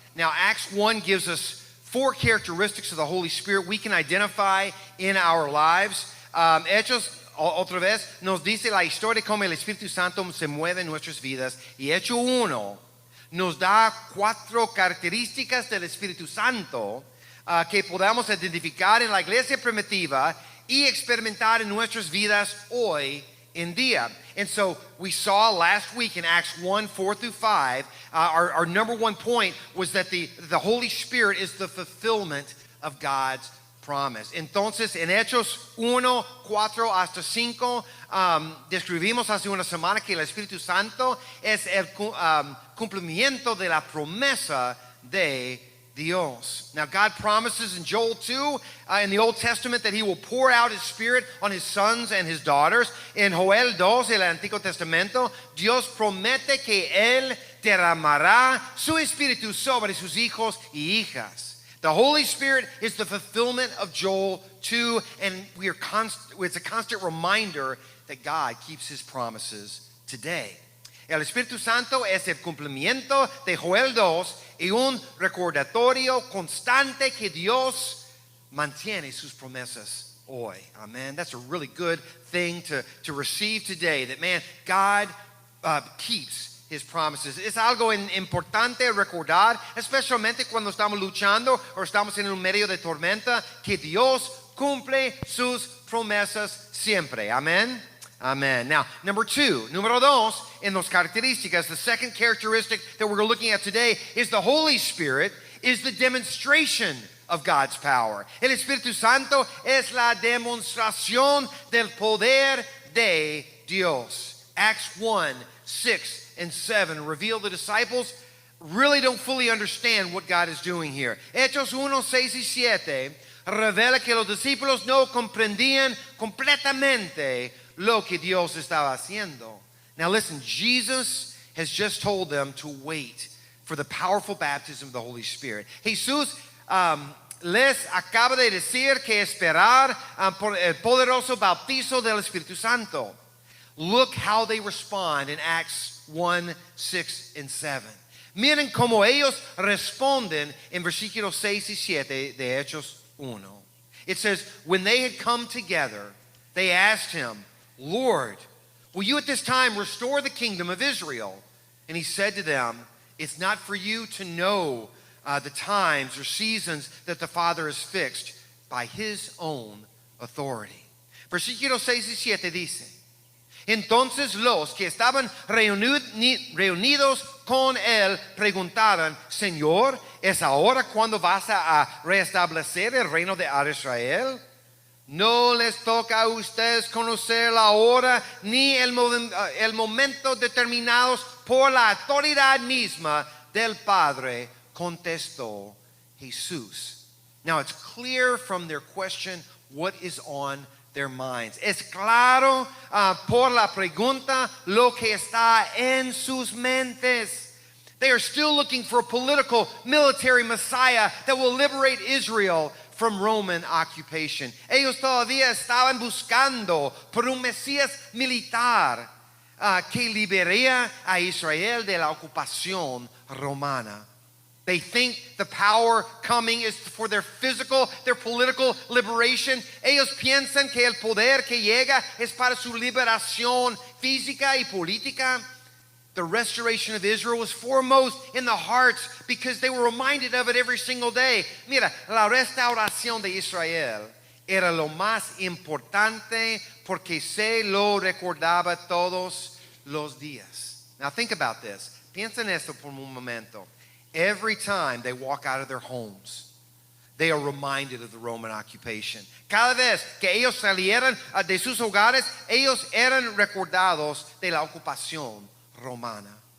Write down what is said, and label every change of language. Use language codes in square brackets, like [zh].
[en] Now, Acts 1 gives us 4 characteristics of the Holy Spirit we can identify in our lives. [es] Hechos, otra vez, nos dice la historia de cómo el Espíritu Santo se mueve en nuestras vidas. Y Hecho 1 nos da 4 características del Espíritu Santo que podamos identificar en la iglesia primitiva y experimentar en nuestras vidas hoy en día. [en] And so we saw last week in Acts 1, 4 through 5, our number one point was that the Holy Spirit is the fulfillment of God's promise. [es] Entonces, en Hechos 1, 4 hasta 5, describimos hace una semana que el Espíritu Santo es el cumplimiento de la promesa de Dios. [en] Now, God promises in Joel 2 in the Old Testament that He will pour out His Spirit on His sons and His daughters. [es] En Joel 2, el Antiguo Testamento, Dios promete que Él derramará su Espíritu sobre sus hijos y hijas. [en] The Holy Spirit is the fulfillment of Joel 2, and it's a constant reminder that God keeps His promises today. [es] El Espíritu Santo es el cumplimiento de Joel 2 y un recordatorio constante que Dios mantiene sus promesas hoy. [en] Amen. That's a really good thing to receive today, that, man, God keeps His promises. [es] Es algo importante recordar, especialmente cuando estamos luchando o estamos en un medio de tormenta, que Dios cumple sus promesas siempre. [en] Amen. Amen. Now, [es] número 2, [en] in those [es] características, [en] the second characteristic that we're looking at today is the Holy Spirit is the demonstration of God's power. [es] El Espíritu Santo es la demostración del poder de Dios. [en] Acts 1, 6 and 7 reveal the disciples really don't fully understand what God is doing here. [es] Hechos 1, 6 y 7 revela que los discípulos no comprendían completamente lo que Dios estaba haciendo. [en] Now listen, Jesus has just told them to wait for the powerful baptism of the Holy Spirit. [es] Jesús les acaba de decir que esperar por el poderoso bautizo del Espíritu Santo. [en] Look how they respond in Acts 1, 6 and 7. [es] Miren cómo ellos responden en versículos 6 y 7 de Hechos 1. [en] It says, when they had come together, they asked Him, Lord, will you at this time restore the kingdom of Israel? And He said to them, it's not for you to know the times or seasons that the Father has fixed by His own authority. [es] Versículos 6 y 7 dice, entonces los que estaban reunidos con Él preguntaron, Señor, ¿es ahora cuando vas a restablecer el reino de Israel? No les toca a ustedes conocer la hora ni el momento determinados por la autoridad misma del Padre, contestó Jesús. [en] Now it's clear from their question what is on their minds. [es] Es claro por la pregunta lo que está en sus mentes. [en] They are still looking for a political, military Messiah that will liberate Israel from Roman occupation. [es] Ellos todavía estaban buscando por un Mesías militar que liberaría a Israel de la ocupación romana. [en] They think the power coming is for their political liberation. [es] Ellos piensan que el poder que llega es para su liberación física y política. [en] The restoration of Israel was foremost in the hearts because they were reminded of it every single day. [es] Mira, la restauración de Israel era lo más importante porque se lo recordaba todos los días. [en] Now think about this. [es] Piensa en esto por un momento. [en] Every time they walk out of their homes, they are reminded of the Roman occupation. [es] Cada vez que ellos salieran de sus hogares, ellos eran recordados de la ocupación romana.